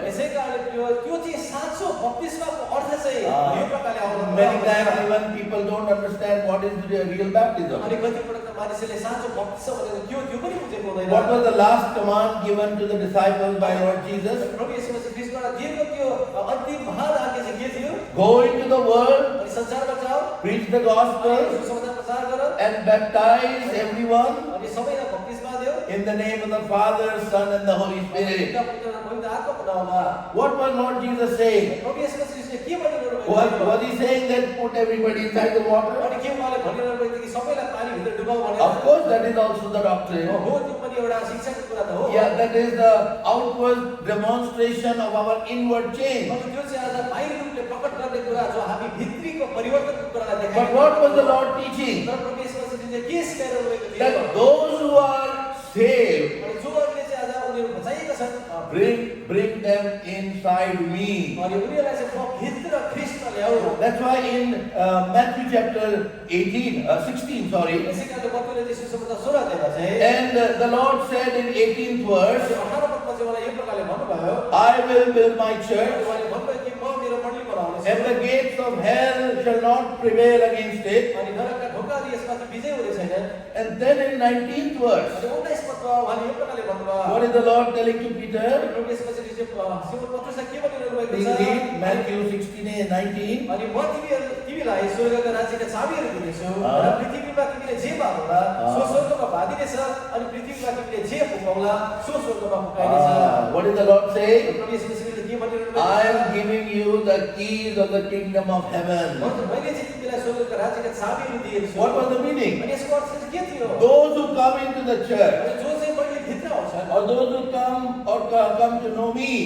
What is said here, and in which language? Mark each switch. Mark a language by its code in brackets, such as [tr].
[ne] यसै कारण त्यो चाहिँ साँचो बप्तिस्माको अर्थ चाहिँ यो प्रकारले आउँछ [en] Many times even people don't understand what is the real baptism. [ne] अनि कति पटक त मानिसले साँचो बप्तिस्म भनेको के हो त्यो पनि बुझेको हुँदैन [en] What was the last command given to the disciples by Lord Jesus? [ne] प्रभु येशू मसीह ख्रीष्टद्वारा दिएको त्यो अन्तिम महान आज्ञा चाहिँ के थियो [en] Go into the world, [ne] अनि संसारमा जाऊ [en] preach the gospel, [ne] सुसमाचार प्रचार गर [en] and baptize everyone [ne] अनि सबैलाई बप्तिस्मा दियो [en] in the name of the Father, Son, and the Holy Spirit. [ne] पिता पुत्र र पवित्र आत्माको नाममा [en] What was Lord Jesus saying? [ne] प्रभु येशू मसीहले के भनिरहनु भएको [en] Was he saying that put everybody inside the water? [ne] अनि के उहाँले भनिरहनु भएको थियो कि सबैलाई पानी भित्र डुबाऊ भनेर [en] Of course, that is also the doctrine. [ne] हो त्यो पनि एउटा शिक्षाको कुरा त हो [en] Yeah, that is the outward demonstration of our inward change. [ne] अनि त्यो चाहिँ आज बाहिरी रूपले प्रकट गर्ने कुरा जो हामी भित्रीको परिवर्तनको कुरालाई [en] But [ne] देखाएको [en] what was the Lord teaching? [ne] तर प्रभु येशू मसीहले के सिकाइरहनु भएको थियो [en] That those who are saved, [ne] अनि जोहरूले चाहिँ आज उनीहरू बचाइएका छन् [en] bring them inside me. [ne] अनि उनीहरूलाई चाहिँ म भित्र ख्रीष्टमा ल्याऊ [en] That's why in Matthew chapter 16, sorry, [ne] यसै कारण बप्तिले चाहिँ सुसमाचार 16 अध्यायमा चाहिँ [en] and the Lord said in 18th verse, [ne] 18 पदमा चाहिँ मलाई यो प्रकारले भन्नुभयो [en] I will build my church, [ne] उहाँले भन्नुभयो कि म मेरो मण्डली बनाउनेछु [en] and the gates of hell shall not prevail against it. [ne] अनि नरकका ढोकाहरू यसमा चाहिँ विजय हुने छैन [en] And then in 19th verse, [ne] अनि 19 पदमा उहाँले यो प्रकारले भन्नुभयो [en] what is the Lord telling to Peter? [ne] प्रभु येशू मसीहले चाहिँ सिमोन पत्रुसलाई के भनिरहनु भएको [en] Please [ne] छ [en] read Matthew 16 and 19. [ne] अनि म तिमीलाई स्वर्गका राज्यका चाबीहरू दिनेछु र पृथ्वीमा तिमीले जे बाँधौला सो स्वर्गमा बाँधिनेछ अनि पृथ्वीमा तिमीले जे फुकाउला सो स्वर्गमा फुकाइनेछ [en] What is the Lord saying? [ne] प्रभु येशू मसीहले के भनिरहनु भएको [en] I am giving you the keys of the kingdom of heaven. [ne] मैले चाहिँ तिमीलाई स्वर्गका राज्यका चाबीहरू दिएको छु [en] What was the meaning? [ne] अनि यसको अर्थ चाहिँ के थियो [en] Those who come into the church, [ne] अनि जो चाहिँ मैले भित्र आउँछन् [en] or those who come to know me,